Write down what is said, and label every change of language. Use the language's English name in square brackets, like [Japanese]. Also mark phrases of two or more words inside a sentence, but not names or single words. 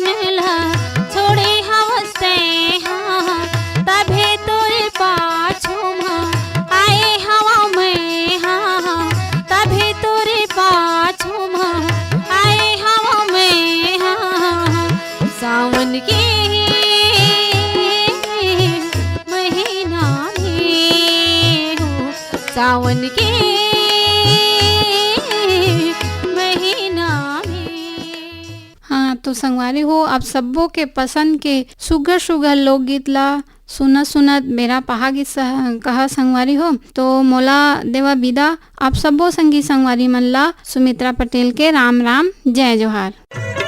[Chhattisgarhi] ला छोड़े हवस्ते हाँ तभे तोरे पाछू माँ आए हवा में हाँ तभे तोरे पाछू माँ आए हवा में हाँ सावन के महीना में हो सावन के महीना में। हाँ तो संगवारी हो आप सबों के पसंद के सुगर सुगर लोकगीत ला सुनत सुनत मेरा पहा गीत कहा संगवारी हो तो मोला देवा विदा आप सबो संगी संगवारी मन ला सुमित्रा पटेल के राम राम जय जोहार।